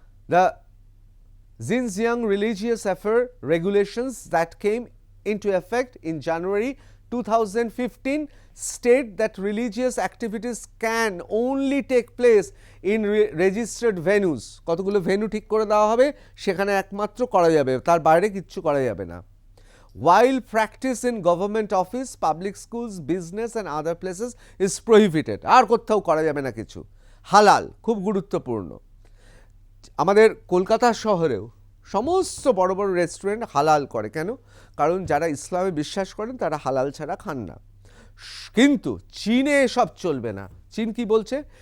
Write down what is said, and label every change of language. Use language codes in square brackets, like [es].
[en] The Xinjiang religious affair regulations that came into effect in January 2015 state that religious activities can only take place in registered venues. [bn] কতগুলো venue ঠিক করে দেওয়া হবে, সেখানে একমাত্র করা যাবে, তার বাইরে কিচ্ছু করা যাবে না। [en] While practice in government office, public schools, business and other places is prohibited. [bn] আর কোথাও করা যাবে না কিছু। হালাল, খুব গুরুত্বপূর্ণ। আমাদের কলকাতা শহরেও সমস্ত বড় বড় রেস্টুরেন্ট হালাল করে। কেন? কারণ যারা ইসলামে বিশ্বাস করেন তারা হালাল ছাড়া খান না। কিন্তু চীনে এসব চলবে না। চীন কি বলছে?